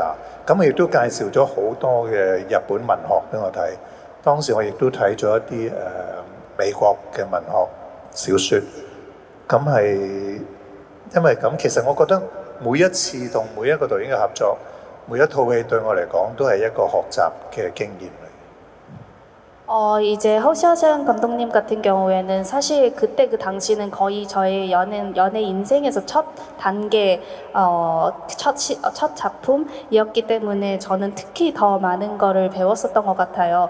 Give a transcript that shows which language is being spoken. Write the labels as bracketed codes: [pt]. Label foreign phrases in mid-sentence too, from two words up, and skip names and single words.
[yue] 咁亦都介紹咗好多嘅日本文學俾我睇。當時我亦都睇咗一啲美國嘅文學小説。咁係因為咁，其實我覺得 每一次同每一個導演嘅合作，每一套戲對我嚟講都係一個學習嘅經驗。 [ko] 이제 허시아시안 감독님 같은 경우에는 사실 그때 그 당시는 거의 저의 연애 인생에서 첫 단계 첫 작품이었기 때문에 저는 특히 더 많은 거를 배웠었던 것 같아요.